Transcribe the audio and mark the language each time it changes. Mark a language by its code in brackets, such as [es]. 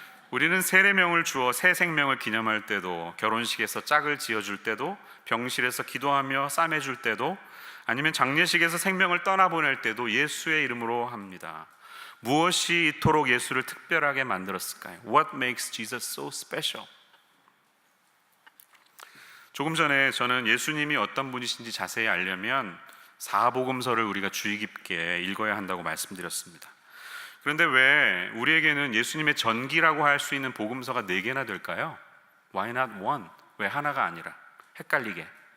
[ko] 우리는 세례명을 주어 새 생명을 기념할 때도, 결혼식에서 짝을 지어줄 때도, 병실에서 기도하며 싸매줄 때도, 아니면 장례식에서 생명을 떠나보낼 때도 예수의 이름으로 합니다. 무엇이 이토록 예수를 특별하게 만들었을까요? [en] What makes Jesus so special? [ko] 조금 전에 저는 예수님이 어떤 분이신지 자세히 알려면 사복음서를 우리가 주의 깊게 읽어야 한다고 말씀드렸습니다. 그런데 왜 우리에게는 예수님의 전기라고 할 수 있는 복음서가 4개나 될까요? [en] Why not one? [ko] 왜 하나가 아니라? 헷갈리게.